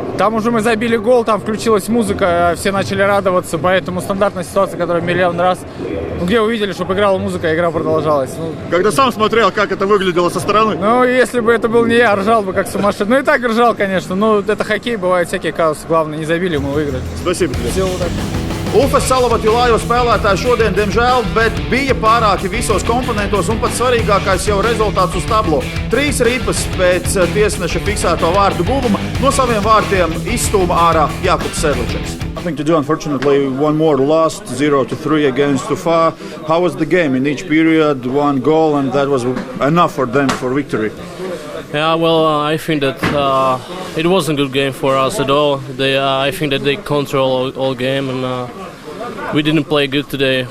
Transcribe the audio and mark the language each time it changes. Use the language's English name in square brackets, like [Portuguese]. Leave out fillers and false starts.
[Russian] Там уже мы забили гол, там включилась музыка, все начали радоваться, поэтому стандартная ситуация, которая миллион раз. Где увидели, чтобы играла музыка, игра продолжалась. Когда сам смотрел, как это выглядело со стороны? Ну, если бы это был не я, ржал бы как сумасшедший. Ну, и так ржал, конечно. Ну, это хоккей, бывают всякие казусы. Главное, не забили, мы выиграли. Спасибо тебе. Всего удачи. [Latvian] Ufas Salavat Julājeva spēlētāji šodien, diemžēl, bet bija pārāki visos komponentos un pats svarīgākais jau rezultāts uz tablo. 3 ripas pēc tiesneša fiksēto vārtu guvuma no saviem vārtiem izstūma ārā Jakubs Sedličs. [English] Nothing to do, unfortunately. One more lost, 0-3 against Ufa. How was the game? In each period, 1 goal, and that was enough for them for victory. Yeah, well, I think that it wasn't a good game for us at all. I think that they control all game, and we didn't play good today.